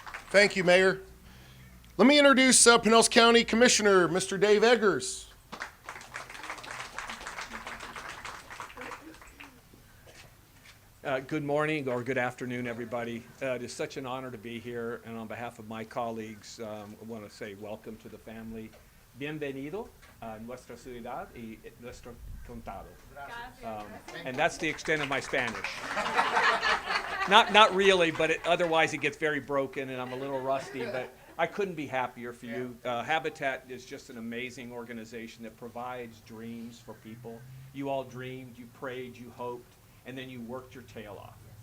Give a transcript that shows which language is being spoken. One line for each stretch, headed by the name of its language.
English: Thank you, Mayor. Let me introduce Pinellas County Commissioner, Mr. Dave Eggers. Good morning or good afternoon, everybody. It is such an honor to be here, and on behalf of my colleagues, I want to say welcome to the family.
Spanish: Bienvenido a nuestra ciudad y nuestro condado.
English: And that's the extent of my Spanish. Not really, but otherwise it gets very broken, and I'm a little rusty, but I couldn't be happier for you. Habitat is just an amazing organization that provides dreams for people. You all dreamed, you prayed, you hoped, and then you worked your tail off.